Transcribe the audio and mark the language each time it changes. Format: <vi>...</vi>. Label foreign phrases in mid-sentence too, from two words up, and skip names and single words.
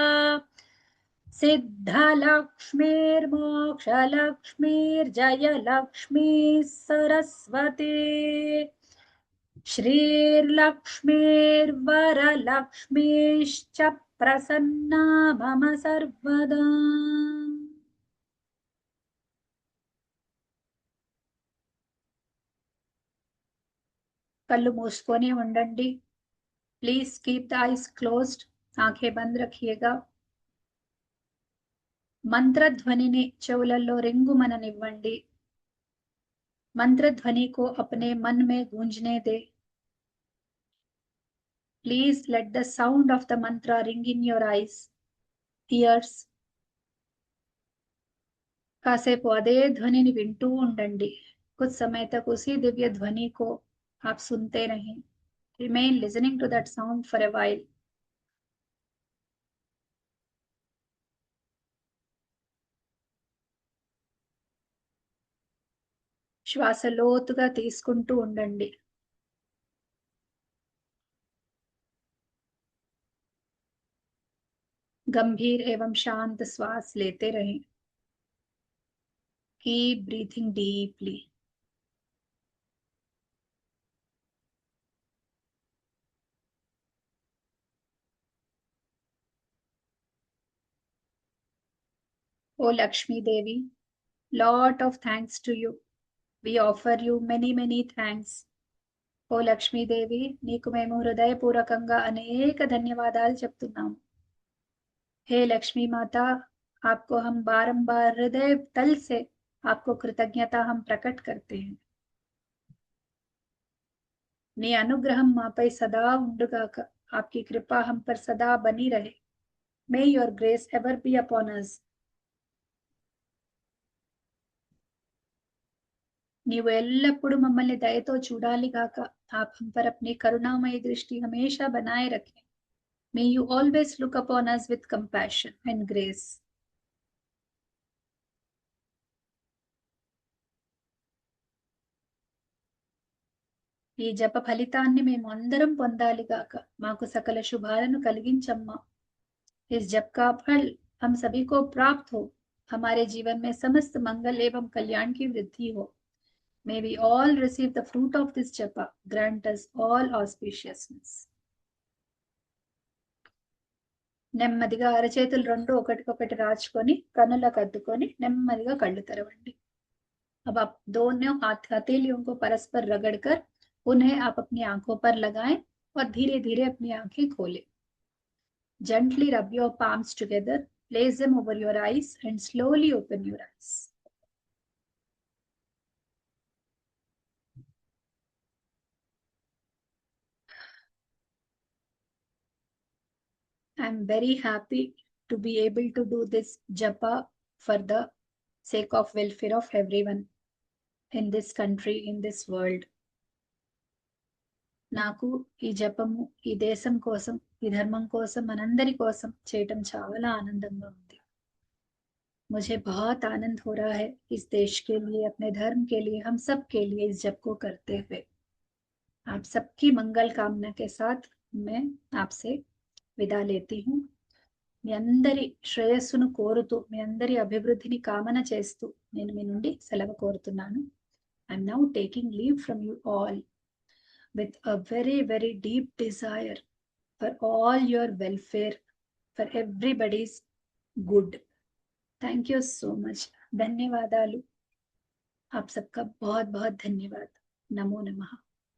<sa>सिद्धलक्ष्मीर्मोक्षलक्ष्मीर्जयलक्ष्मीः सरस्वती श्रीर्लक्ष्मीर्वरलक्ष्मीश्च प्रसन्ना मम सर्वदा</sa> <te>కళ్ళు మూసుకొని ఉండండి.</te> <en>Please keep the eyes closed.</en> <hi>आंखें बंद रखिएगा.</hi> <te>మంత్రధ్వనిని చెవులలో రింగుమననివ్వండి.</te> <hi>मंत्रध्वनि को अपने मन में गूंजने दे.</hi> <en>Please let the sound of the mantra ring in your ears.</en> <te>కాసేపు అదే ధ్వనిని వింటూ ఉండండి.</te> <hi>कुछ समय तक उसी दिव्य ध्वनि को आप सुनते रहें.</hi> <en>Remain listening to that sound for a while.</en> <te>శ్వాస లోతుగా తీసుకుంటూ ఉండండి.</te> <hi>गंभीर एवं शांत श्वास लेते रहें.</hi> <en>Keep breathing deeply. O Lakshmi Devi, lot of thanks to you. We offer you many thanks. O Lakshmi Devi,</en> <te>నీకు మేము హృదయపూర్వకంగా అనేక ధన్యవాదాలు చెప్తున్నాము.</te> <hi>हे लक्ष्मी माता, आपको हम बारंबार हृदय तल से आपको कृतज्ञता हम प्रकट करते हैं.</hi> <te>నీ అనుగ్రహం మాపై సదా ఉండుగాక.</te> <hi>आपकी कृपा हम पर सदा बनी रहे.</hi> <en>May your grace ever be upon us.</en> <te>నీవు ఎల్లప్పుడూ మమ్మల్ని దయతో చూడాలి గాక.</te> <hi>आप हम पर अपनी करुणामयी दृष्टि हमेशा बनाए रखें.</hi> <en>May you always look upon us with compassion and grace.</en> <te>ఈ జప ఫలితాన్ని మేము అందరం పొందాలి గాక. మాకు సకల శుభాలను కలిగించమ్మా.</te> <hi>इस जप का फल हम सभी को प्राप्त हो. हमारे जीवन में समस्त मंगल एवं कल्याण की वृद्धि हो.</hi> <en>May we all receive the fruit of this japa. Grant us all auspiciousness.</en> <te>నెమ్మదిగా అరచేతులు రెండు ఒకటికొకటి రాచుకొని కన్నులకు అద్దుకొని నెమ్మదిగా కళ్ళు తెరవండి.</te> <hi>अब आप दोनों हथेलियों को परस्पर रगड़कर उन्हें आप अपनी आंखों पर लगाएं और धीरे धीरे अपनी आंखें खोलें.</hi> <en>Gently rub your palms together, place them over your eyes and slowly open your eyes. I am very happy to be able to do this japa for the sake of welfare of everyone in this country, in this world.</en> <te>నాకు ఈ జపము ఈ దేశం కోసం, ఈ ధర్మం కోసం, మనందరి కోసం చేయటం చాలా ఆనందంగా ఉంది.</te> <hi>मुझे बहुत आनंद हो रहा है इस देश के लिए, अपने धर्म के लिए, हम सब के लिए इस जप को करते हुए. आप सबकी मंगल कामना के साथ मैं आपसे विदा लेती हूँ.</hi> <te>మీ అందరి శ్రేయస్సును కోరుతూ, మీ అందరి అభివృద్ధిని కామన చేస్తూ నేను మీ నుండి సెలవు కోరుతున్నాను.</te> <en>I'm now taking leave from you all with a very, very deep desire for all your welfare, for everybody's good. Thank you so much.</en> <te>धन्यवादालु.</te> <hi>आप सबका बहुत बहुत धन्यवाद.</hi> <sa>नमो नमः.</sa>